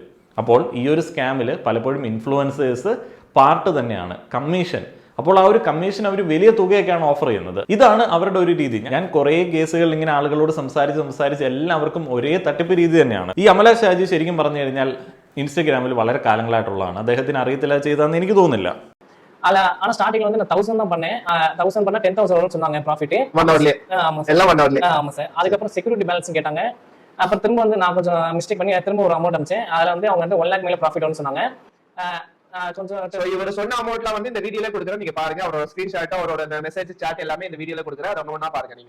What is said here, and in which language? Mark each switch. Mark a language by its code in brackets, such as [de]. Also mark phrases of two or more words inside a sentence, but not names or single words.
[ml] അപ്പോൾ ഈ ഒരു സ്കാമിൽ പലപ്പോഴും ഇൻഫ്ലുവൻസേഴ്സ് പാർട്ട് തന്നെയാണ്, കമ്മീഷൻ. അപ്പോൾ ആ ഒരു കമ്മീഷൻ അവർ വലിയ തുകയൊക്കെയാണ് ഓഫർ ചെയ്യുന്നത്. ഇതാണ് അവരുടെ ഒരു രീതി. ഞാൻ കുറേ കേസുകൾ ഇങ്ങനെ ആളുകളോട് സംസാരിച്ച് എല്ലാവർക്കും ഒരേ തട്ടിപ്പ് രീതി തന്നെയാണ്. ഈ അമല ഷാജി ശരിക്കും പറഞ്ഞു കഴിഞ്ഞാൽ ഇൻസ്റ്റഗ്രാമിൽ വളരെ കാലങ്ങളായിട്ടുള്ളതാണ്. അദ്ദേഹത്തിന് അറിയത്തില്ല ചെയ്തതെന്ന് എനിക്ക് തോന്നുന്നില്ല. [ta] ஆனா ஸ்டார்டிங்ல வந்து நான் 1000 தான் பண்ணேன். 1000 பண்ணா 10,000 சொன்னாங்க ப்ராஃபிட். ஆமா சார். அதுக்கப்புறம் செக்யூரிட்டி பேலன்ஸ் கேட்டாங்க. அப்புறம் திரும்ப வந்து நான் கொஞ்சம் மிஸ்டேக் பண்ணி திரும்ப ஒரு அமௌண்ட் அனுப்பிச்சேன். அதுல வந்து அவங்க வந்து 1 lakh மேல ப்ராஃபிட் வரும்னு சொன்னாங்க. கொஞ்சம் இவர் சொன்ன அமௌண்ட்லாம் வந்து இந்த வீடியோல கொடுக்குறேன், நீங்க பாருங்க. அவரோட ஸ்கிரீன்ஷாட், அவரோட மெசேஜ் சாட் எல்லாமே இந்த வீடியோல கொடுக்குறேன், அதை ஒண்ணா பாருங்க நீங்க.